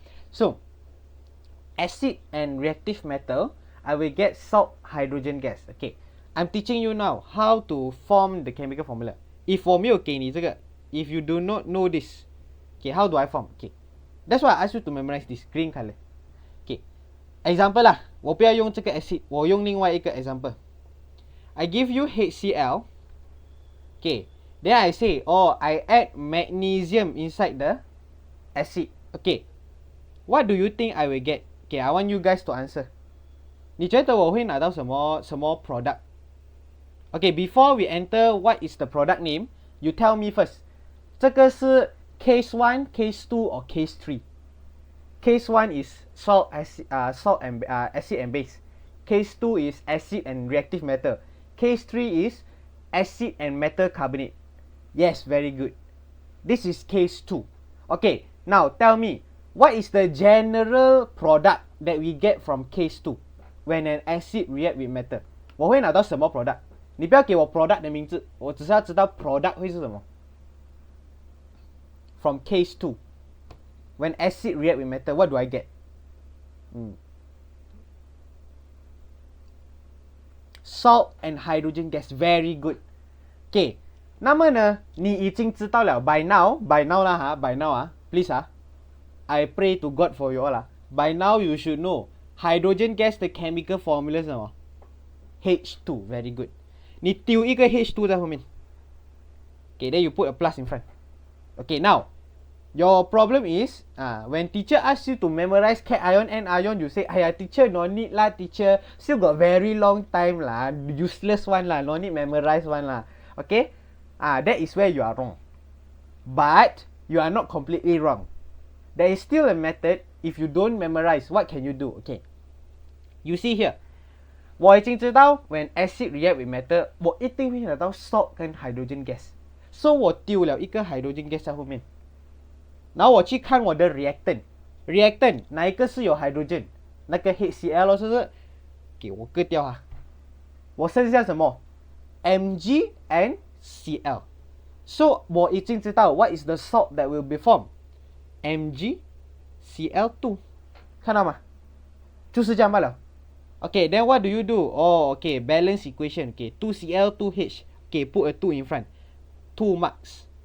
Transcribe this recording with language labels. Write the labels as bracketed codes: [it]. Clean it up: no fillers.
[en] So acid and reactive metal I will get salt hydrogen gas. Okay, I'm teaching you now how to form the chemical formula. If [zh] 我没有给你这个 [en] if you do not know this, okay, how do I form? Okay, that's why I ask you to memorize this green color. [zh] Okay, example 啦，我不要用这个 acid， 我用另外一个 example. [en] I give you HCl. Okay, then I say, oh, I add magnesium inside the acid. Okay, what do you think I will get? Okay, I want you guys to answer. [zh] 你觉得我会拿到什么 product? [en] Okay, before we enter what is the product name, you tell me first. [zh] 这个是 case 1, case 2 or case 3? [en] Case 1 is salt and acid and base. Case 2 is acid and reactive metal. Case 3 is acid and metal carbonate. Yes, very good. This is case 2. Okay, now tell me, what is the general product that we get from case 2 when an acid react with metal? [zh] 我会拿到什么 product? 你不要给我 product 的名字，我只是要知道 product 会是什么。 [en] From case 2, when acid react with metal, what do I get? Salt and hydrogen gas. Very good. Okay, [zh] 那么呢，你已经知道了 [en] by now 啦by now please I pray to God for you all by now you should know hydrogen gas 的 chemical formula [zh] 是什么 [en] H2. Very good. [zh] 你丢一个 H2 在后面 [en] Okay, then you put a plus in front. Okay, now your problem is when teacher asks you to memorize cation and ion, you say, "Ayah, teacher, no need lah, teacher. Still got very long time lah. Useless one lah. No need memorize one lah." Okay? That is where you are wrong. But you are not completely wrong. There is still a method. If you don't memorize, what can you do? Okay. You see here. [zh] 我已经知道 [en] when acid react with metal, [zh] 我一定会拿到 salt 跟 hydrogen gas. So 我丢了一个 hydrogen gas 在后面。然后我去看我的 reactant 哪一个是有 hydrogen？那个 HCl 是不是？给我割掉我剩下什么 Mg and Cl. [en] So [zh] 我已经知道 [en] what is the salt that will be formed. [zh] MgCl2. 看到吗？就是这样罢了。 [en] Okay, then what do you do? Oh, okay, balance equation. Okay, 2Cl, 2H. Okay, put a 2 in front. 2 marks.